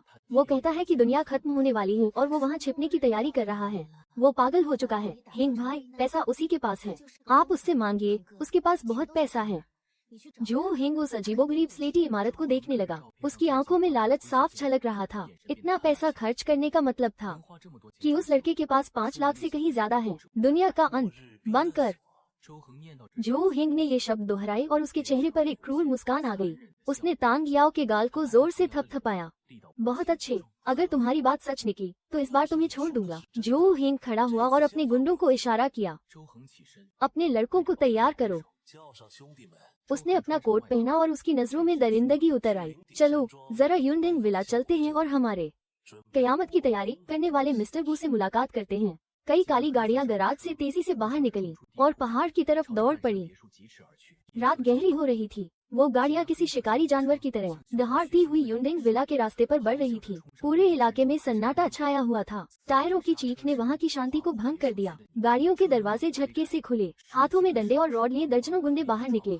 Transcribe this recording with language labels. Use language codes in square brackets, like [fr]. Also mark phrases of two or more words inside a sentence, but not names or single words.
[hi] वो कहता है कि दुनिया खत्म होने वाली है और वो वहाँ छिपने की तैयारी कर रहा है। वो पागल हो चुका है। हिंग भाई, पैसा उसी के पास है, आप उससे मांगिए, उसके पास बहुत पैसा है। [zh] 你去找 [hi] जो हिंग उस अजीबोगरीब स्लेटी इमारत को देखने लगा। उसकी आंखों में लालच साफ झलक रहा था। इतना पैसा खर्च करने का मतलब था [zh] 花这么多 [hi] कि [zh] 钱， [hi] उस लड़के के पास 5 लाख से कहीं ज्यादा है। दुनिया का अंत बंद कर। [zh] 周恒念到这， [hi] जो हिंग ने ये शब्द दोहराए और उसके चेहरे पर एक क्रूर मुस्कान आ गई। उसने तांग याओ के गाल को जोर से थपथपाया। [zh] 力道 [hi] बहुत अच्छे, अगर तुम्हारी बात सच निकली तो इस बार तुम्हें छोड़ दूंगा। जो हिंग खड़ा हुआ और अपने गुंडों को इशारा किया। [zh] 周恒起身， [hi] अपने लड़कों को तैयार करो। [zh] 叫上兄弟们。 [hi] उसने अपना कोट पहना और उसकी नजरों में दरिंदगी उतर आई। चलो जरा युनडिंग विला चलते हैं और हमारे कयामत की तैयारी करने वाले मिस्टर गू से मुलाकात करते हैं। कई काली गाड़ियां गराज से तेजी से बाहर निकली और पहाड़ की तरफ दौड़ पड़ी। [zh] 别墅疾驰而去。 [hi] रात गहरी हो रही थी। वो गाड़ियां किसी शिकारी जानवर की तरह दहाड़ती हुई युनडिंग विला के रास्ते पर बढ़ रही थी। पूरे इलाके में सन्नाटा छाया हुआ था। टायरों की चीख ने वहाँ की शांति को भंग कर दिया। गाड़ियों के दरवाजे झटके से खुले। हाथों में डंडे और रॉड लिए दर्जनों गुंडे बाहर निकले।